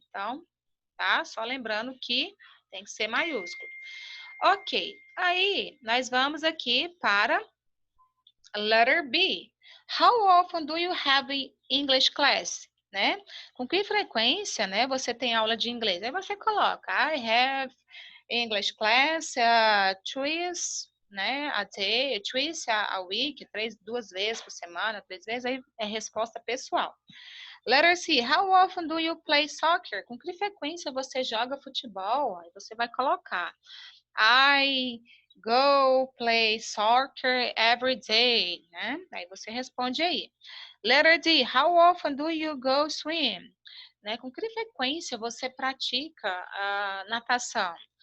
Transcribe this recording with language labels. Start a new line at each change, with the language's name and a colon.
Portuguese: Então, tá? Só lembrando que tem que ser maiúsculo. Ok. Aí, nós vamos aqui para letter B.
English: How often do you have English class?
Portuguese: Né? Com que frequência, né, você tem aula de inglês? Aí você coloca,
English: I have English class twice,
Portuguese: né,
English: a day, twice a week,
Portuguese: 2 vezes por semana, 3 vezes, aí é resposta pessoal.
English: Letter C, how often do you play soccer?
Portuguese: Com que frequência você joga futebol? Aí você vai colocar,
English: I go play soccer every day,
Portuguese: né? Aí você responde aí.
English: Letter D, how often do you go swim?
Portuguese: Né? Com que frequência você pratica natação?